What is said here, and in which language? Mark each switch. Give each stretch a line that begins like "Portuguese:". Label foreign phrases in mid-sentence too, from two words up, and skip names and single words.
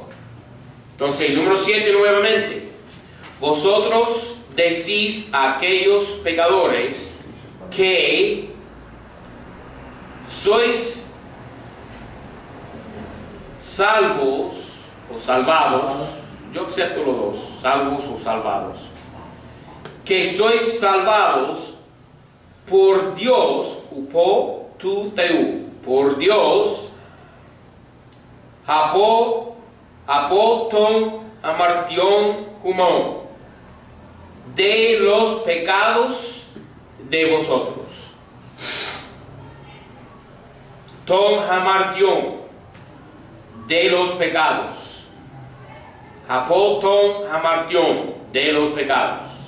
Spanish: Entonces, número 7 nuevamente. Vosotros decís a aquellos pecadores que sois salvos o salvados, yo acepto los dos, salvos o salvados, que sois salvados por Dios,
Greek: ὑπὸ τοῦ θεοῦ,
Spanish: por Dios,
Greek: ἀπὸ τῶν ἁμαρτιῶν ὑμῶν,
Spanish: de los pecados de vosotros.
Greek: Τῶν ἁμαρτιῶν,
Spanish: de los pecados.
Greek: Ἀπὸ τῶν ἁμαρτιῶν,
Spanish: de los pecados.